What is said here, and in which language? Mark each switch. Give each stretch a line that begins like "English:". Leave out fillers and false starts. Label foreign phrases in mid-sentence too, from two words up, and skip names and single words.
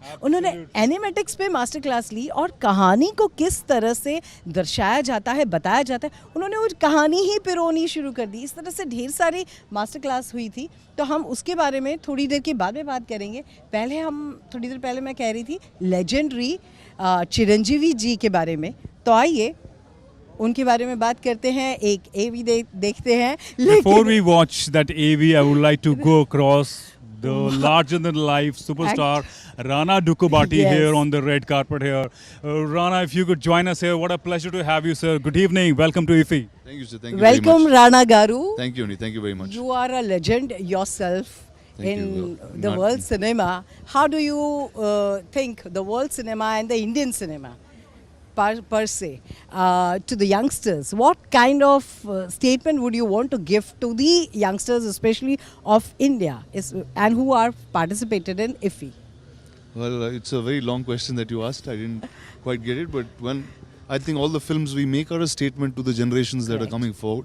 Hindi: उन्होंने एनिमेटिक्स पे
English: master class
Hindi: ली और कहानी को किस तरह से दर्शाया जाता है, बताया जाता है, उन्होंने वो कहानी ही पिरोनी शुरू कर दी। इस तरह से ढेर सारी
English: master class
Hindi: हुई थी। तो हम उसके बारे में थोड़ी देर के बाद में बात करेंगे। थोड़ी देर पहले मैं कह रही थी लेजेंडरी चिरंजीवी जी के बारे में, तो आइए उनके बारे में बात करते हैं, एक AV देखते हैं।
English: Before we watch that AV, I would like to go across the larger than life superstar Rana Dukubati here on the red carpet here. Rana, if you could join us here, what a pleasure to have you, sir. Good evening. Welcome to IFFI. Thank you, sir. Thank you Welcome, very much. Rana Garu. Thank you, Ani. Thank you very much. You are a legend yourself in the world cinema. How do you think the world cinema and the Indian cinema per se to the youngsters? What kind of statement would you want to give to the youngsters, especially of India, and who are participated in IFFI? Well, it's a very long question that you asked. I didn't quite get it, but I think all the films we make are a statement to the generations that are coming forward.